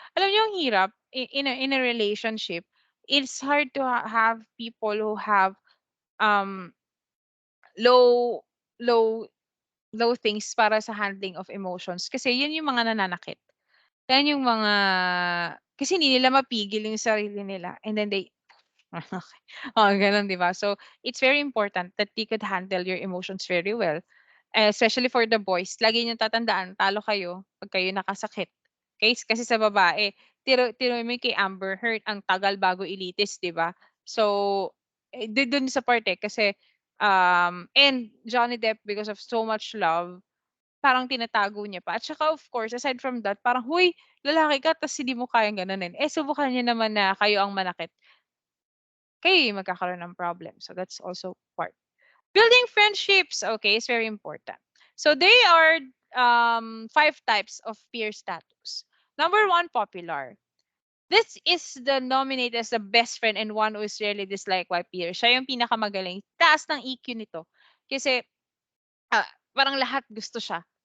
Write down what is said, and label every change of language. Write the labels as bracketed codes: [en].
[tl] Alam niyo ang hirap [en] in a relationship, it's hard to have people who have, um, low low low things [tl] para sa [en] handling of emotions [tl] kasi yun yung mga nananakit. Yan yung mga kasi hindi nila mapigil yung sarili nila [en] and then they [tl] oo, gano'n 'di ba? [en] So, it's very important that they could handle your emotions very well, especially for the boys. [tl] Lagi niyong tatandaan talo kayo 'pag kayo nakasakit. Kasi sa babae, tiruin mo yung kay Amber Heard ang tagal bago ilitis, 'di ba? So, dun sa part, kasi, and Johnny Depp [en] because of so much love [tl] parang tinatago niya pa at saka [en] of course aside from that [tl] parang, "Hoy, lalaki ka ta's hindi mo kayang ganonin." Subukan niyo naman na kayo ang manakit, kayo yung magkakaroon ng problem. [en] So that's also part. Building friendships, okay, is very important. So they are, 5 types of peer status. Number 1, popular. This is the nominated as the best friend and one who is rarely disliked by peers. [tl] Siya yung pinakamagaling. Taas ng EQ nito. Kasi parang lahat gusto siya.